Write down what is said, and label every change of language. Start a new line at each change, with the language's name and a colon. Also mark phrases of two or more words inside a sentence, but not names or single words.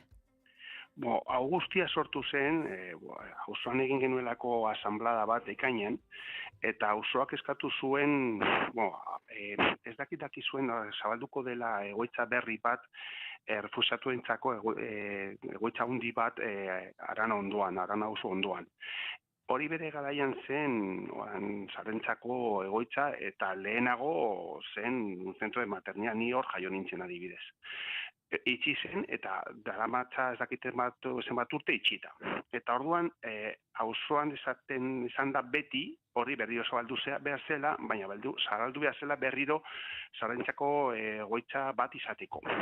Basque: Hau guztia sortu zen, auzoan egin genuelako asanblada bat ekainean, eta auzoak eskatu zuen, ez dakitaki zuen, zabalduko dela egoitza berri bat, errefusatuentzako egoitza handi bat Arana auzo ondoan. Hori bere garaian zen zarentzako egoitza eta lehenago zen
Spanish: un centro de maternidad,
Basque: ni hor jaio nintzen adibidez. Itxi zen eta daramatza ez dakiten zenbat urte itxita. Eta orduan auzoan izan da beti hori berriro zabaldu behar zela, baina zabaldu behar zela berriro zarentzako egoitza bat izateko.